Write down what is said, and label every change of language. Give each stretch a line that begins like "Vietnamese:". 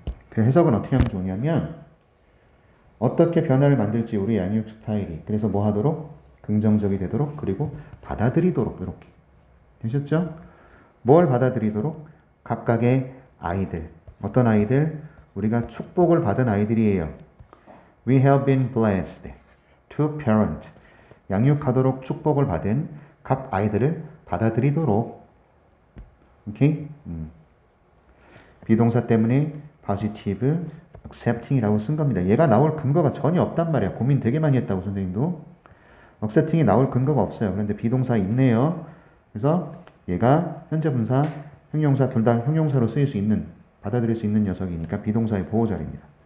Korean: 그 해석은 어떻게 하면 좋냐면 어떻게 변화를 만들지 우리 양육 스타일이. 그래서 뭐 하도록? 긍정적이 되도록 그리고 받아들이도록 이렇게 되셨죠? 뭘 받아들이도록? 각각의 아이들. 어떤 아이들? 우리가 축복을 받은 아이들이에요.
English: We have been blessed to parent.
Korean: 양육하도록 축복을 받은 각 아이들을 받아들이도록. 오케이? 비동사 때문에 positive, accepting이라고 쓴 겁니다. 얘가 나올 근거가 전혀 없단 말이야. 고민 되게 많이 했다고 선생님도. accepting이 나올 근거가 없어요. 그런데 비동사 있네요. 그래서 얘가 현재 분사, 형용사 둘 다 형용사로 쓰일 수 있는, 받아들일 수 있는 녀석이니까 비동사의 보호자입니다.